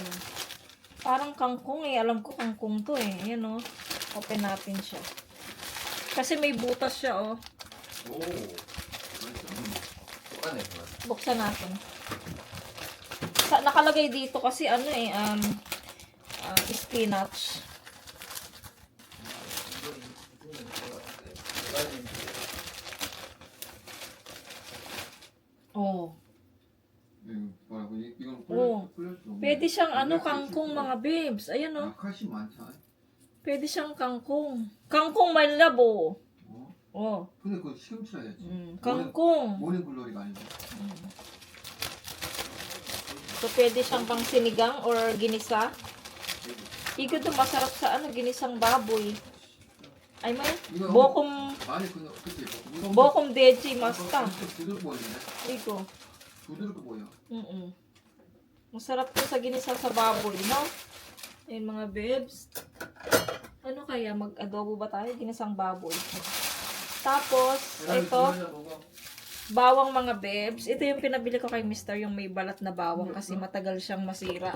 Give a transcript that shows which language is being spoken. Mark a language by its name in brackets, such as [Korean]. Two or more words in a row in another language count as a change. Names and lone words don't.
[Filipino] Parang kangkong eh. Alam ko kangkong to eh. Ayan o. Open natin siya. Kasi may butas siya oh. Buksan natin. Nakalagay dito kasi ano eh, spinach. Oh. [Korean] 뭐라고 이건 오. 꿀렸어. [Filipino] Pwede siyang ano, kangkong mga babes. Ayan oh. [Korean] 칼슘 많잖아. [Filipino] Pwede siyang kangkong. Kangkong may labo. [Korean] 어? Oh. 근데 그거 시금치라 해야지. [Filipino] Kangkong. [Korean] 모닝글로리가 아니고. [Filipino] So, pwede siyang pang sinigang or ginisa. Ikot to masarap sa ano, ginisang baboy. Ay, may bokom, [Korean] 아니 그치. bokom deji masta. 부드럽게 보이네. [Filipino] Iko. [Korean] 부드럽게 보여. [Filipino] Masarap to sa ginisa sa baboy, no? Ayun mga bebs. Ano kaya, mag-adobo ba tayo? Ginisang baboy. Tapos, ito, bawang mga bebs. Ito yung pinabili ko kay Mr. Yung may balat na bawang kasi matagal siyang masira.